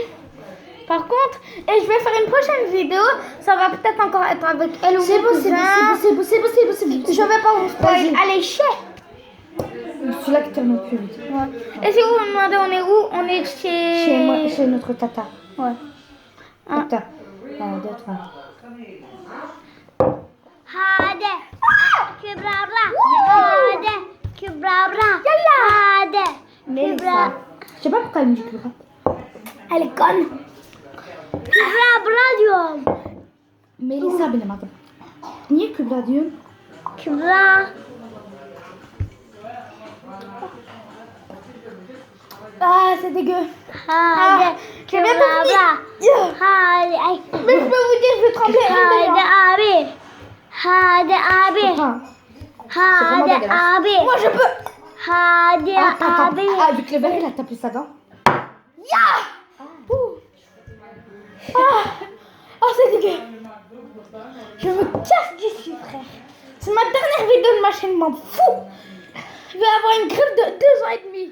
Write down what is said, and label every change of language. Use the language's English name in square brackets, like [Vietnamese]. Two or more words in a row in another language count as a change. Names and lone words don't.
[French] Par contre, et je vais faire une prochaine vidéo. Ça va peut-être encore être avec elle ou c'est mon cousin. C'est possible. Je vais pas vous spoiler. Allez, chais. Celui-là qui termine plus vite. Ouais. Et si vous me demandez on est où? On est chez notre tata. Ouais. Attends. 1, 2, 3. [Turkish] Hadi. Kübra abla. Hadi. Kübra abla. Hadi. [French] Mélissa. Je sais pas pourquoi elle me dit Kübra. Elle est conne. [Turkish] Kübra abla diyorum. Mélissa benim adım. Niye Kübra diyorum? Kübra. [French] Ah, c'est dégueu. [Turkish] Hadi. [French] J'ai bien [Turkish] Kübra [French] compris. [Turkish] abla. Hadi. Ay. [French] Mais je peux vous dire, je vais trembler. [Turkish] Hadi abi. Hadi abi. [French] Enfin, [Turkish] Hadi abi. [French] Moi, je peux. [Turkish] Hadi [French] attends. [Turkish] abi. [French] Ah, vu que le verre, il a tapé sa dent. Oh, c'est dégueu. Je me casse d'ici, frère. C'est ma dernière vidéo de ma chaîne, m'en fous. Je vais avoir une grève de 2 ans et demi.